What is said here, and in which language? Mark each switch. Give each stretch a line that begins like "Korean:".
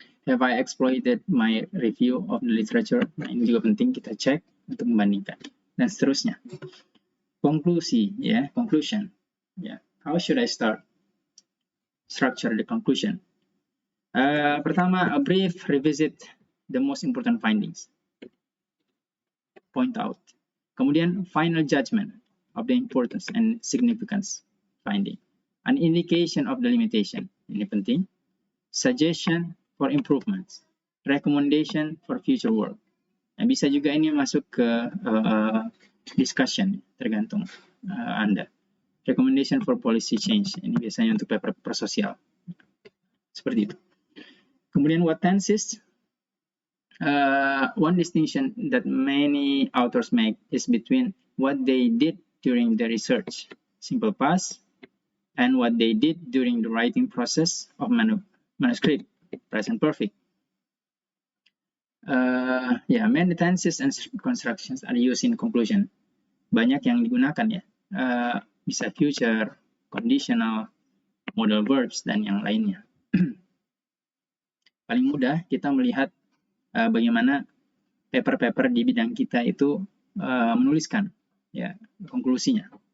English: Have I exploited my review of the literature?
Indonesian: Nah, ini juga penting kita cek untuk membandingkan. Dan seterusnya. Konklusi, ya, conclusion. Ya.
English: How should I structure the conclusion? Pertama, a brief revisit the most important findings. Point out. Kemudian, final judgment of the importance and significance finding. An indication of the limitation.
Indonesian: Ini penting.
English: Suggestion for improvements. Recommendation for future work.
Indonesian: Nah, bisa juga ini masuk ke discussion, tergantung Anda.
English: Recommendation for policy change.
Indonesian: Ini biasanya untuk paper sosial. Seperti itu. Kemudian
English: what tenses? One distinction that many authors make is between what they did during the research, simple past, and what they did during the writing process of manuscript, present perfect. Many tenses and constructions are used in conclusion.
Indonesian: Banyak yang digunakan ya. Bisa future, conditional, modal verbs, dan yang lainnya. Paling mudah kita melihat bagaimana paper-paper di bidang kita itu menuliskan ya konklusinya.